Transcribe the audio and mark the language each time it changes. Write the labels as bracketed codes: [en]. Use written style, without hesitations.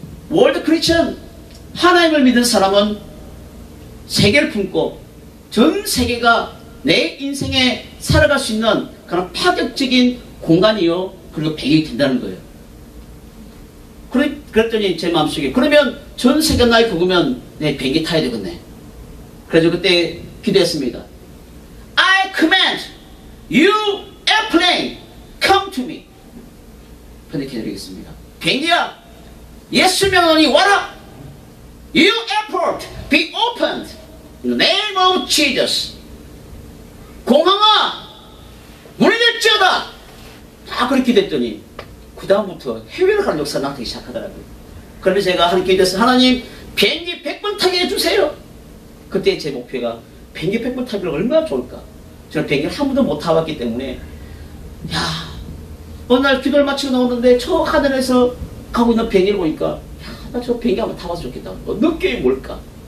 [ko] 월드 크리스천, 하나님을 믿는 사람은 세계를 품고 전 세계가 내 인생에 살아갈 수 있는 그런 파격적인 공간이요, 그리고 배경이 된다는 거예요. 그랬더니 제 마음속에, 그러면 전 세계가 나의 그거면 내 비행기 타야 되겠네. 그래서 그때 기도했습니다. [en] I command you airplane come to me. [ko] 그런데 기다리겠습니다. 비행기야, 예수 명령이 와라. [en] You airport be opened in the name of Jesus. [ko] 공항아 문이 열지어다. 다 그렇게 됐더니 그 다음부터 해외로 가는 역사가 나타나기 시작하더라고요. 그런데 제가 하나님께 기도해서 하나님 비행기 100번 타게 해주세요. 그때 제 목표가 비행기 100번 타기를 얼마나 좋을까. 저는 비행기를 한 번도 못 타봤기 때문에 야 어느 날 기도를 마치고 나오는데 저 하늘에서 가고 있는 비행기를 보니까 야 나 저 비행기 한번 타봐서 좋겠다. 느낌이 뭘까.